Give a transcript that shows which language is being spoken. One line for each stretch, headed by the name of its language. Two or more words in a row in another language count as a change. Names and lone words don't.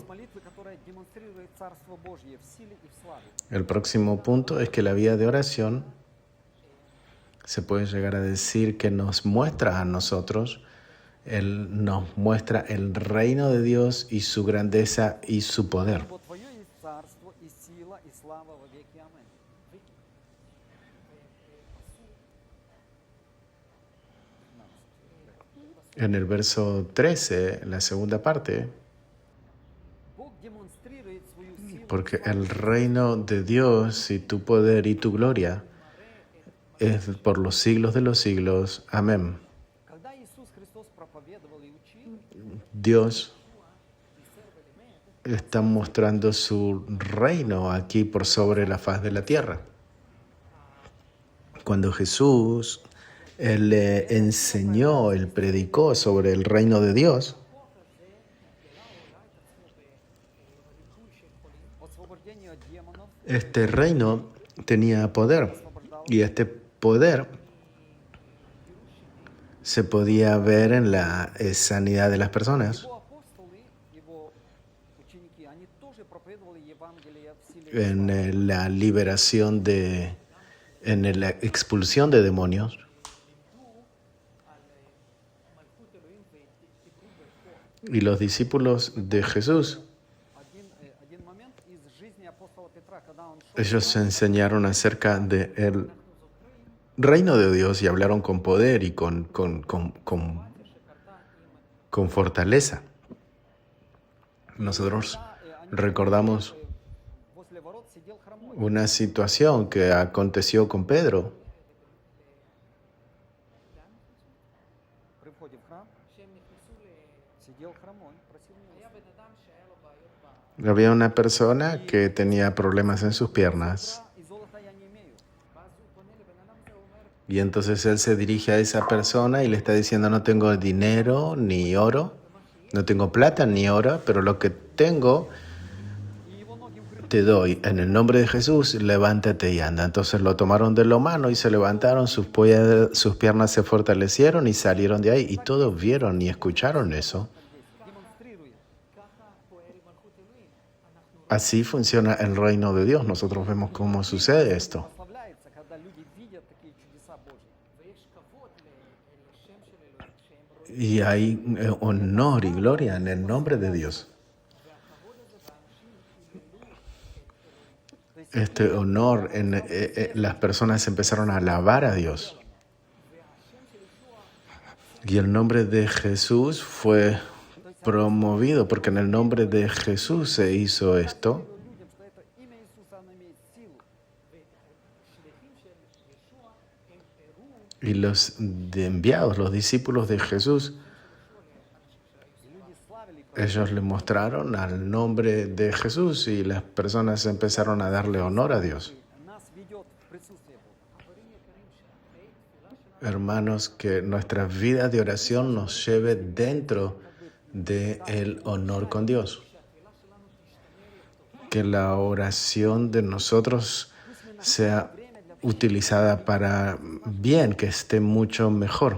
Russian: Есть молитвы, которая демонстрирует Царство Божье в силе и в славе.
Spanish: El próximo punto es que la vida de oración se puede llegar a decir que nos muestra a nosotros, Él nos muestra el reino de Dios y su grandeza y su poder.
Russian: Вот Твое есть царство и сила и слава во веки. Аминь.
Spanish: En el verso 13, la segunda parte,
Russian: Бог демонстрирует свою силу.
Spanish: porque el reino de Dios y tu poder y tu gloria es por los siglos de los siglos. Amén.
Russian: Когда Иисус Христос проповедовал и учил,
Spanish: Dios está mostrando su reino aquí por sobre la faz de la tierra. Cuando Jesús él le enseñó, él predicó sobre el reino de Dios,
Russian: освобождение от демонов,
Spanish: este reino tenía poder y este poder se podía ver en la sanidad de las personas,
Russian: его апостолы, его ученики, они тоже проповедовали Евангелие в силе и
Spanish: en la liberación en la expulsión de demonios. Y los discípulos de Jesús,
Russian: один момент из жизни апостола Петра, когда он шел,
Spanish: ellos enseñaron acerca del reino de Dios y hablaron con poder y con fortaleza. Nosotros recordamos
Russian: возле ворот сидел хромой.
Spanish: una situación que aconteció con Pedro.
Russian: При входе в храм сидел хромой, просил милости.
Spanish: Había una persona que tenía problemas en sus piernas
Russian: И золота я не имею.
Spanish: y entonces él se dirige a esa persona y le está diciendo: no tengo dinero ni oro, no tengo plata ni oro, pero lo que tengo
Russian: И его ноги укрепили.
Spanish: te doy. En el nombre de Jesús, levántate y anda. Entonces lo tomaron de la mano y se levantaron, sus piernas se fortalecieron y salieron de ahí. Y todos vieron y escucharon eso.
Russian: Демонстрирует
Spanish: Así funciona el reino de Dios. Nosotros vemos cómo sucede esto.
Russian: Прославляется, когда люди видят такие чудеса Божьи.
Spanish: Y hay honor y gloria en el nombre de Dios. Este honor, las personas empezaron a alabar a Dios. Y el nombre de Jesús fue promovido, porque en el nombre de Jesús se hizo esto.
Russian: Людям, что это имя Иисуса, оно имеет силу.
Spanish: Y los enviados, los discípulos de Jesús,
Russian: Люди славили
Spanish: ellos le mostraron al nombre de Jesús y las personas empezaron a darle honor a Dios.
Russian: нас ведет в присутствие Бога.
Spanish: Hermanos, que nuestra vida de oración nos lleve dentro del honor con Dios. Que la oración de nosotros sea utilizada para bien, que esté mucho mejor.